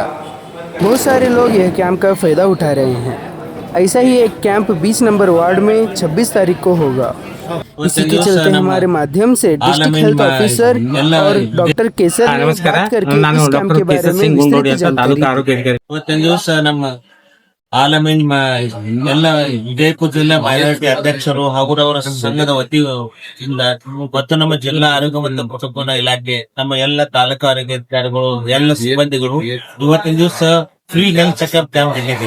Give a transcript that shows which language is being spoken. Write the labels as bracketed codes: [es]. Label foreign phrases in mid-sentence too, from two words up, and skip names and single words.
[hi] बहुत सारे लोग यह कैंप का फ़ायदा उठा रहे हैं। ऐसा ही एक कैंप 20 नंबर वार्ड में 26 तारीख को होगा। इसी के चलते हमारे माध्यम से [en] district health officer [hi] और डॉक्टर केसर ने बात करके इस कैंप के बारे में विस्तृत जानकारी। [kn] ಆಲಮೀನ್ ಎಲ್ಲ ವಿಜಯಪುರ ಜಿಲ್ಲಾ ಮೈನಾರಿಟಿ ಅಧ್ಯಕ್ಷರು ಹಾಗೂ ಅವರ ಸಂಘದ ವತಿಯಿಂದ ಮತ್ತು ನಮ್ಮ ಜಿಲ್ಲಾ ಆರೋಗ್ಯ ಮತ್ತು ಕುಟುಂಬ ಇಲಾಖೆ ನಮ್ಮ ಎಲ್ಲ ತಾಲೂಕು ಆರೋಗ್ಯ ಅಧಿಕಾರಿಗಳು ಎಲ್ಲ ಸಿಬ್ಬಂದಿಗಳು ಇವತ್ತಿನ ದಿವಸ [en] free health checkup camp [kn] ಇದೆ.